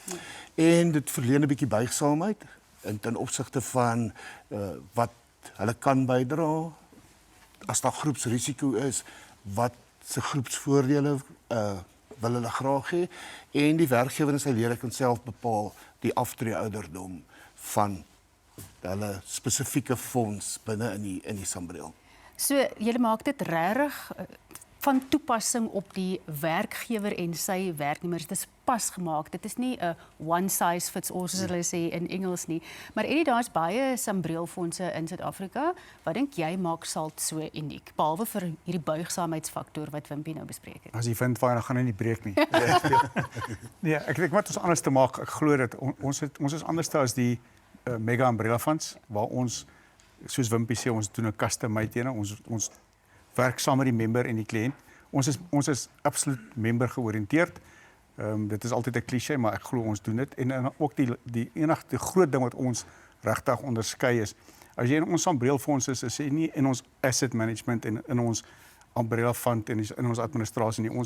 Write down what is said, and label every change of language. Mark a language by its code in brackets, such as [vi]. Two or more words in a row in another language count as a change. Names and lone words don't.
[af] En dit verleen 'n bietjie buigsaamheid in ten opsigte van wat hulle kan bydra as daar groepsrisiko is, wat se groepsvoordele wil hulle graag hê en die werkgewer en sy lede kan self bepaal die aftreeouderdom van hulle spesifieke fonds binne in die Sambreel. So julle maak dit regtig van toepassing op die werkgewer en sy werknemers. Dit is pasgemaak. Dit is nie 'n [en] one size fits all [af] soos hulle sê in Engels nie. Maar Eddie, daar's baie Sambreelfondse in Suid-Afrika. Wat dink jy maak Salt so uniek, behalwe vir hierdie buigsaamheidsfaktor wat Wimpie nou bespreek het? As jy vind waar, dan gaan hy nie breek nie. Nee, ek dink wat ons anders te maak, ek glo dat ons is anders as die [en] mega umbrella funds [af] waar ons soos Wimpie sê, ons doen 'n [en] custom made [af] ene, ons werk saam met die member en die kliënt. Ons is absoluut member georiënteerd. Dit is altyd 'n klise, maar ek glo ons doen dit. En ook die enigste groot ding wat ons regtig onderskei is, as jy in ons Sambreelfonds is jy nie in ons [en] asset management [af] en in ons [en] umbrella fund [af] en in ons administrasie nie.